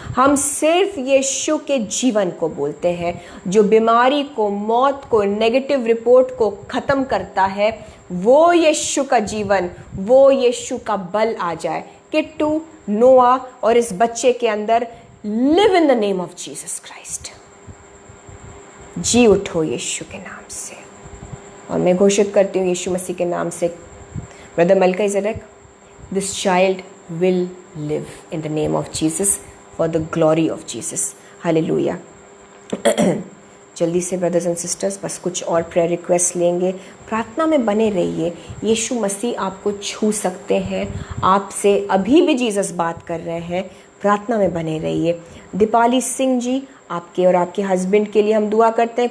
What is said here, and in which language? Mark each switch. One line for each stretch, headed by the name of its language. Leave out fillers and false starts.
Hindi: हम सिर्फ यीशु के जीवन को बोलते हैं जो बीमारी को, मौत को, नेगेटिव रिपोर्ट को ख़त्म करता है। वो यीशु का जीवन, वो यीशु का बल आ जाए किट्टू, नोआ और इस बच्चे के अंदर।
English: Live in the name of Jesus Christ.
Hindi: जी उठो यीशु के नाम से। और मैं घोषित करती हूँ यीशु मसीह के नाम से,
English: Brother Melchizedek, this child will live in the name of Jesus for the glory of Jesus. Hallelujah.
Hindi: जल्दी से
English: brothers and sisters
Hindi: बस कुछ और प्रेयर रिक्वेस्ट लेंगे। प्रार्थना में बने रहिए। यीशु मसीह आपको छू सकते हैं, आपसे अभी भी जीसस बात कर रहे हैं। प्रार्थना में बने रहिए। दीपाली सिंह जी, आपके और आपके हस्बैंड के लिए हम दुआ करते हैं।